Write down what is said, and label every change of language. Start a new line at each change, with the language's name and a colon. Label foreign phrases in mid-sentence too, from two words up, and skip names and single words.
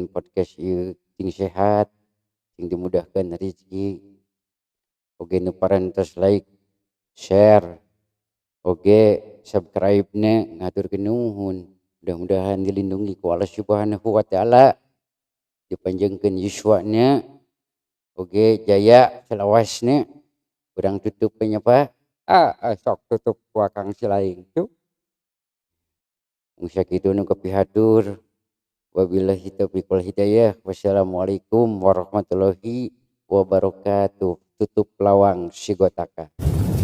Sundanese: podcast ieu ting sehat ting dimudahkeun rezeki oge nu parantos like share oge subscribe-na ngaturkeun nuhun mudah-mudahan dilindungi ku Allah
Arabic: سبحانه وتعالى
Sundanese: dipanjangkeun yuswana oge jaya selawasna urang tutup nya Pak sok tutup ku Akang Silaing tuh sakitu nu kapihatur
Arabic: وبالله التوفيق والهداية والسلام عليكم ورحمة الله وبركاته
Sundanese: tutup lawang sigotaka.